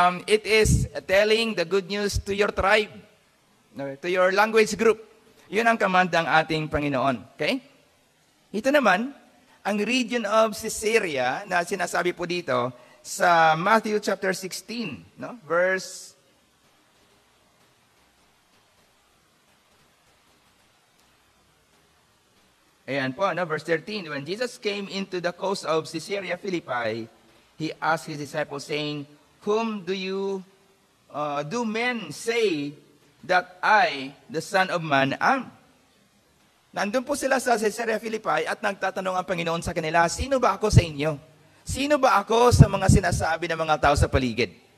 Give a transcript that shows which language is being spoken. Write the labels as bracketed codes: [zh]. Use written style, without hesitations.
[en] It is telling the good news to your tribe, to your language group. [tl] Yun ang command ng ating Panginoon. Okay? Ito naman, ang region of Caesarea na sinasabi po dito sa Matthew chapter 16, no? Verse Ayan po, no? Verse 13. [en] When Jesus came into the coast of Caesarea Philippi, He asked His disciples saying, whom do men say that I, the Son of Man, am? [tl] Nandun po sila sa Caesarea Philippi at nagtatanong ang Panginoon sa kanila, sino ba ako sa inyo? Sino ba ako sa mga sinasabi ng mga tao sa paligid?